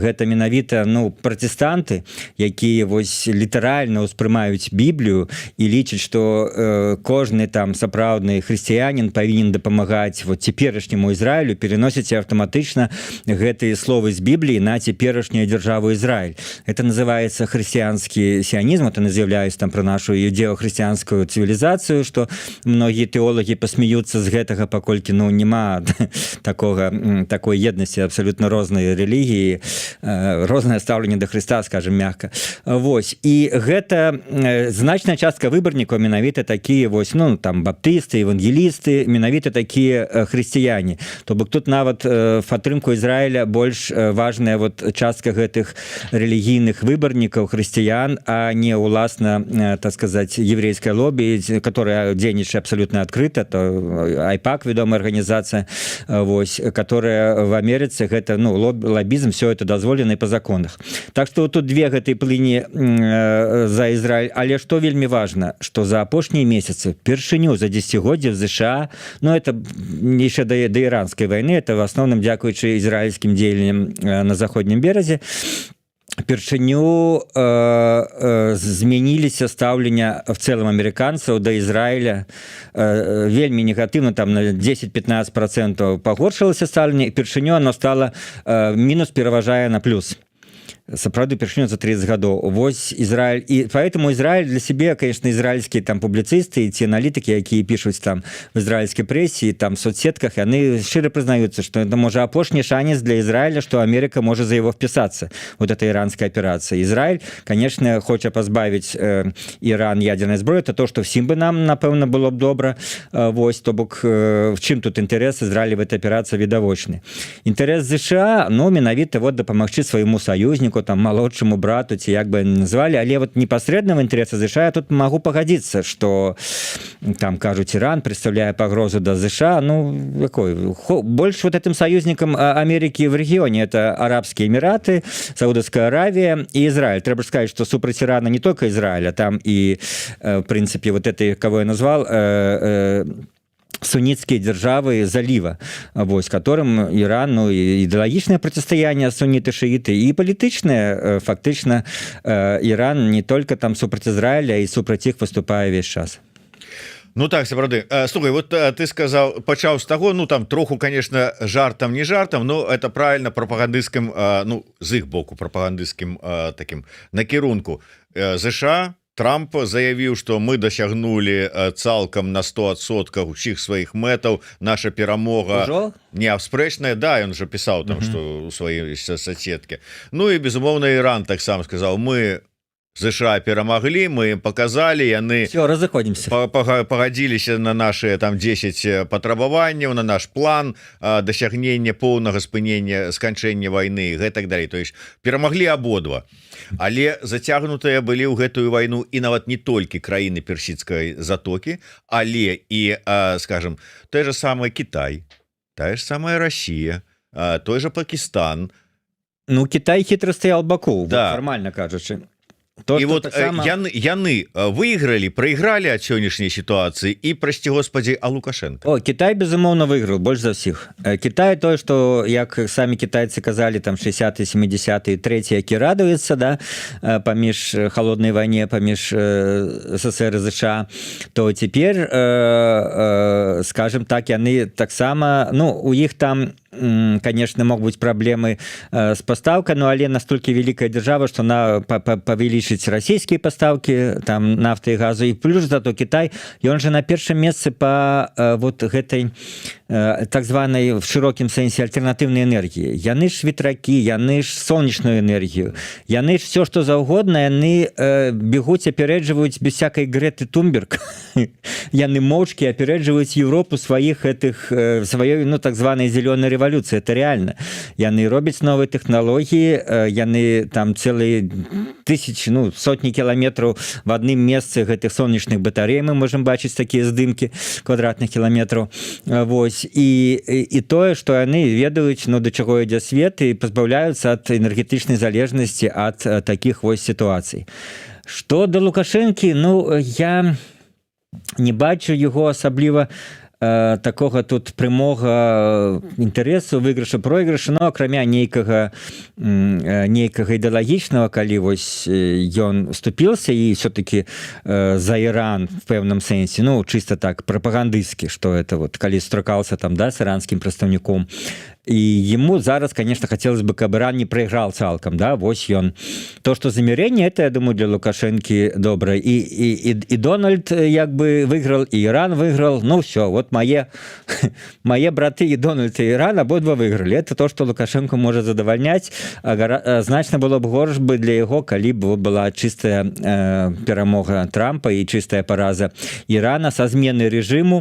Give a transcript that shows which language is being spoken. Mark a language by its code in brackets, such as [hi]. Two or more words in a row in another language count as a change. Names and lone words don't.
[be] Гэта менавіта, ну, пратэстанты, якія вось літаральна ўспрымаюць Біблію і лічаць, што кожны там сапраўдны хрысціянін павінен дапамагаць вот цяперашняму Ізраілю, переносіць аўтаматычна гэтыя словы з Бібліі на цяперашнюю дзяржаву Израиль. [ru] Это называется христианский сионизм, это называюсь там про нашу иудео-христианскую цивилизацию, что многие теологи посмеются с [be] гэтага, паколькі, [ru] ну, нема такой едности, абсолютно розные религии, розное ставленне до Христа, скажем мягко. [be] Вось. И гэта значная частка выборников менавіта такие, вось, ну, там, баптисты, евангелисты, менавіта [ru] такие христиане. [be] То бок тут нават в падтрымку Израиля больш важная вот частка гэтых релігійных выбарнікаў хрысціян, а не уласна, [ru] так сказать, еврейское лобби, которое дзейнічае абсолютно открыто, то айпак, вядомая организация, вось, которая в Америце, гэта, ну, лоббизм, все это дозволено и по законах. Так что вот тут две [be] гэтай плыні [ru] за Израиль. [be] Але что вельмі важно, что за апошнія месяцы першыню за десятгоддзе в США, ну, это яшчэ до иранской войны, [ru] это в основном [be] дзякуючы израильским дзеянням на заходнім беразе, першыню змяніліся стаўлення в цэлым амерыканцаў да Ізраіля вельмі негатыўна, там на 10-15% пагоршылася стаўленне, і першыню оно стало мінус пераважае на плюс. Сапраўды першыню за 30 гадоў. [ru] Вось Израиль, и поэтому Израиль для себе, конечно, израильские там публицисты и те аналитики, якія пишут там в израильской прессе, там в соцсетках, они широ признаются, что это может апошні шанец для Израиля, что Америка может за его вписаться. Вот эта иранская операция. Израиль, конечно, хочет позбавить Иран ядерной зброи, это то, что всем бы нам, напевно, было бы добро. Вось, [be] то бок, в чым тут [ru] интерес Израиля в этой операции відавочны. Интерес США, ну, [be] менавіта вот дапамагчы свайму [ru] союзнику, там, молодшему брату, ці як бы назвали, але вот непосредственного интереса США я тут могу погодиться, что там, кажут, Иран представляет погрозу до США, ну, какой, больше вот этим союзникам Америки в регионе это Арабские Эмираты, Саудовская Аравия и Израиль. Треба сказать, что супраць Ирана не только Израиль, а там и, в принципе, вот это, кого я назвал, суннитские державы залива, вось, которым Иран, ну, ідэалагічнае противостояние сунниты-шииты и палітычнае, фактычна Иран не только там супраць Израиля и супраць іх выступае весь час. [be] Ну так, сапраўды. Слухай, [ru] вот ты сказал, [be] пачаў з таго, ну там троху, конечно, жартам не жартам, [ru] но это правильно [be] прапагандысцкім, ну, з іх боку прапагандысцкім таким накірунку. ЗША, Трамп заявіў, што мы дасягнулі цалкам на 100% усіх сваіх мэтаў, наша перамога неабспрэчная. Да, ён же пісаў там, што у сваёй соцсетке. Ну і безумоўна Іран таксама сказаў, мы США перамаглі, [ru] мы им показали, [be] яны все, разыходзімся, пагадзіліся на наши там 10 патрабаванняў, на наш план дасягнення поўнага спынення, сканчэння войны, гэтак далей. То есть перамаглі абодва, але зацягнутыя былі ў гэтую вайну і нават не толькі краіны персідскай затокі, але і, скажем, [ru] той же самый Китай, та же самая Россия, той же Пакистан. Ну, Китай хитро стоял баку, да. [be] Формально кажучы. і вот яны выйгралі, прайгралі ад сённяшняй сітуацыі і, прасці Господі, а Лукашенко? Кітай, безумоўна, выйграў больш за ўсіх. Кітай тое, што, як самі кітайцы казалі, там 60-е, 70-е, трэці, які радуецца, да, паміж холоднай вайне, паміж СССР і ЗША, то цяпер, скажем так, яны таксама, ну, у іх там, [ru] конечно, могут быть проблемы с поставкой, но але настолько великая держава, что она повеличить российские поставки там нафты и газу, и плюс зато Китай, и он же на первом месте по вот этой так званой в широком сенсе альтернативной энергии. Яны ж ветраки, яны ж солнечную энергию, яны ж все, что заўгодна, яны бегут, опередживают без всякой Греты Тунберг, [be] яны моўчки [ru] опередживают Европу своих этих, своей, ну, так званой зеленой революции, это реально. [be] Яны робяць [ru] новые технологии, яны там целые тысячи, ну, сотни километров в одном месте этих солнечных батарей, мы можем бачыць такие здымки квадратных километров, [be] вось. І тое, што яны ведаюць, ну, да чаго ідзе свет, і пазбаўляюцца ад энергетычнай залежнасці ад такіх вось сітуацый. Што да Лукашэнкі, ну, я не бачу яго асабліва такога тут прямога інтарэсу, выйгрыша, пройгрыша, но акрамя нейкага ідэалагічнага, калі вось ён уступіўся і все-таки за Іран в пэўным сэнсе, ну, чисто так, прапагандысцкі, што это вот, калі сустракаўся там, да, [ru] с иранским [be] прадстаўніком, [ru] и ему зараз, конечно, хотелось бы, каб Иран не проиграл цалкам, да, вось ён. То, что замирение, это, я думаю, для Лукашенки добро. И Дональд як бы выиграл, и Иран выиграл. Ну, все, вот мои браты и Дональд, и Иран обидва выиграли. Это то, что Лукашенко может задовольнять. Значно было бы горш бы для его, [be] калі бы была [ru] чистая перамога Трампа и чистая пораза Ирана со зменой режиму.